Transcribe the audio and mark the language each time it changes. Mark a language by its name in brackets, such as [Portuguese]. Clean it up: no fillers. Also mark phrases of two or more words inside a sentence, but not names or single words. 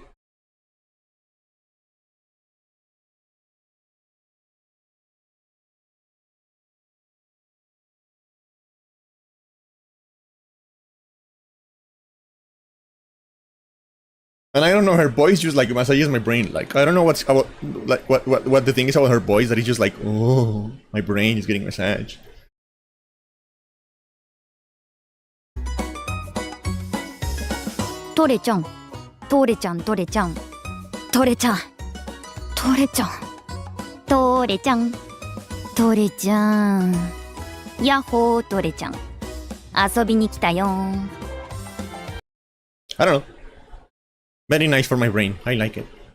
[English] And I don't know, her voice just like massages my brain. Like, I don't know what's about, like what the thing is about her voice, that is just like, oh, my brain is getting massaged. Tore-chan, Tore-chan, Tore-chan, Tore-chan, Tore-chan, Tore-chan, Tore-chan. Yahoo, Tore-chan. [Japanese] 遊びに来たよ。 [English] I don't know. Very nice for my brain. I like it.